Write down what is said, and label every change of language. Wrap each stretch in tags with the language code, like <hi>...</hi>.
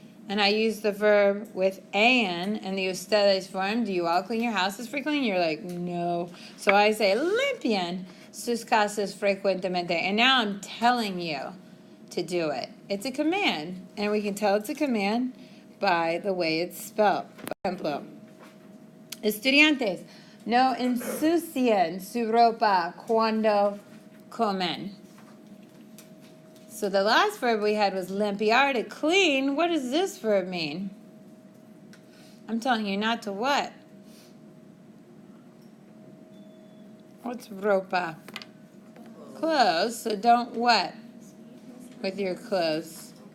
<en>And I use the verb with an and the ustedes form. Do you all clean your houses frequently? And you're like, no. So I say,</en> <es>limpian sus casas frecuentemente.</es> <en>And now I'm telling you to do it. It's a command. And we can tell it's a command by the way it's spelled.</en> <es>Por ejemplo, estudiantes, no ensucien su ropa cuando comen.</es> <en>So the last verb we had was limpiar, to clean. What does this verb mean? I'm telling you not to what? What's ropa? Clothes. So don't what with your clothes?</en>